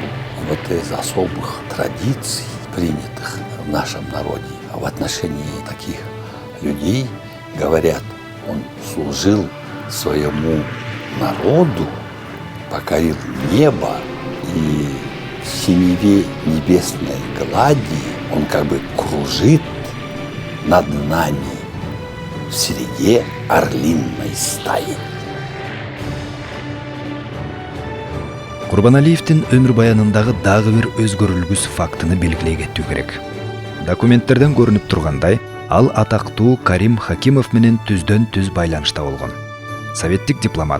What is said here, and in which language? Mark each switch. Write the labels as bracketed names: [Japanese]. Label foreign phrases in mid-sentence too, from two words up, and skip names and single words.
[Russian] И вот из особых традиций, принятых в нашем народе, в отношении таких людей говорят, он служил своему народу, покорил небо, и в синеве небесной глади он как бы кружит над нами в среде орлиной стаи. [Kyrgyz] Курбаналиевдин өмүр баянындагы дагы бир өзгөрүлгүс фактыны белгилей кетүү керек. Документтерден көрүнүп тургандай, ал атактуу Карим Хакимов менен түздөн-түз байланышта болгон. Советтик дипломат.